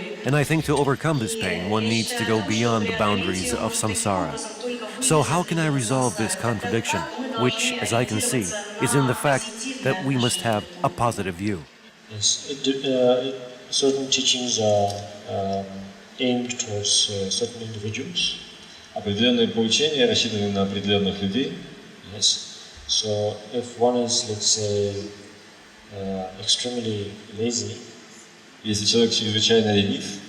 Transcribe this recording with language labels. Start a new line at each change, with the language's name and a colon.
English: And I think to overcome this pain, one needs to go beyond the boundaries of samsara. So how can I resolve this contradiction, which, as I can see, is in the fact that we must have a positive view? Yes, certain teachings are aimed towards certain individuals.
Russian: Определенные поучения рассчитаны на определенных людей.
English: Yes. So if one is, let's say, extremely lazy,
Russian: если человек чрезвычайно ленив